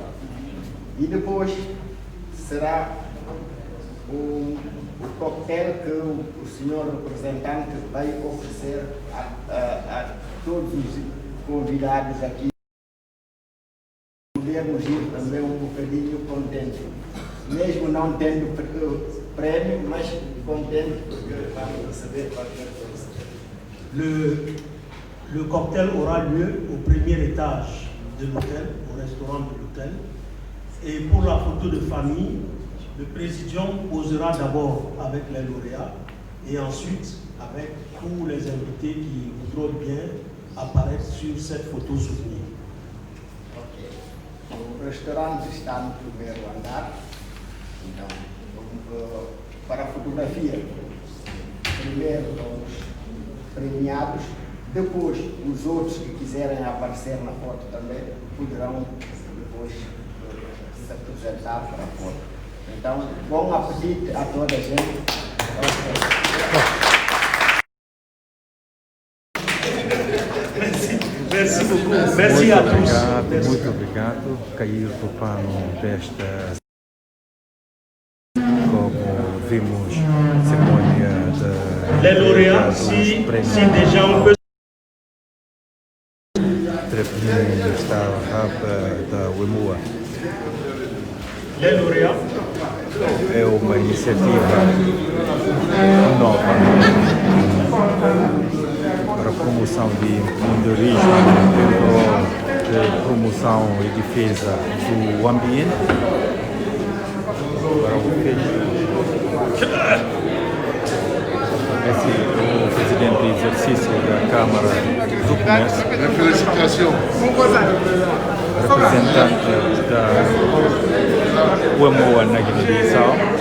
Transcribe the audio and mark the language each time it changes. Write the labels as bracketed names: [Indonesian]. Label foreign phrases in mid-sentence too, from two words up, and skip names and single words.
[Portuguese] E depois será o coquetel que o senhor representante vai oferecer a todos os convidados aqui. Podermos ir também um bocadinho contente, mesmo não tendo prémio, mas contente porque vamos receber qualquer coisa. [French] Le cocktail aura lieu au premier étage de l'hôtel, au restaurant de l'hôtel. Et pour la photo de famille, le présidium posera d'abord avec les lauréats et ensuite avec tous les invités qui voudront bien apparaître sur cette photo souvenir. Okay. [Portuguese] O restaurante está no primeiro andar, então, para a fotografia, primeiro os premiados, depois os outros que quiserem aparecer na foto também poderão depois se apresentar para a foto. Então, bom apetite a toda a gente. [French] Merci beaucoup. Merci à tous. [Portuguese] Muito obrigado. Cair do pano desta, como vimos, cerimônia de... [French] Les lauréats, si déjà on peut... [Portuguese] Trapinho está da UEMOA. [French] Les lauréats. [Portuguese] É uma iniciativa nova para a promoção de empreendedorismo de promoção e defesa do ambiente para o presidente de exercício da Câmara do Comércio, representante da UEMOA na Guiné-Bissau.